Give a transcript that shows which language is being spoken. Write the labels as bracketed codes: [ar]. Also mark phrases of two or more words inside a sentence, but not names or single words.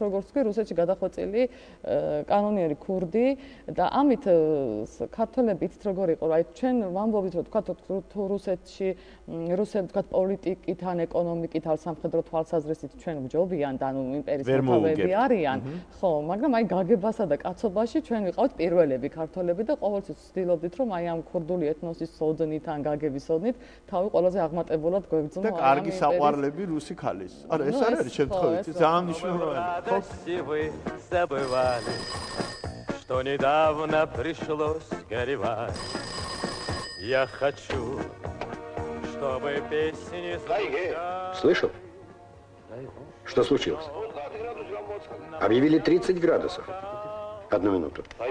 [ka] როგორც თქვი რუსეთში გადახვეწილი კანონიერი ქურდი და ამით ქართველები იცით როგორ იყო აი ჩვენ ვამბობთ რომ თქვა თუ რუსეთში რუსები თქვა პოლიტიკით ან ეკონომიკით ან სამხედრო თვალსაზრისით ჩვენ გჯობიან და ანუ იმპერიის მოთავეები არიან ხო მაგრამ აი გაგებასა და კაცობაში ჩვენ ვიყავთ პირველები ქართველები და ყოველთვის ვცდილობდით რომ აი ქურდული ეთნოსის სოდნით ან გაგების სოდნით თავი ყველაზე აღმატებულად გვეგრძნო და კარგი საყვარლები რუსი ქალის. არა ეს არ არის შემთხვევით, ძალიან მნიშვნელოვანია. [ru] Что недавно пришлось горевать. Я хочу, чтобы песни звучали. Слышал? Что случилось? Объявили 30 градусов. Одну минуту.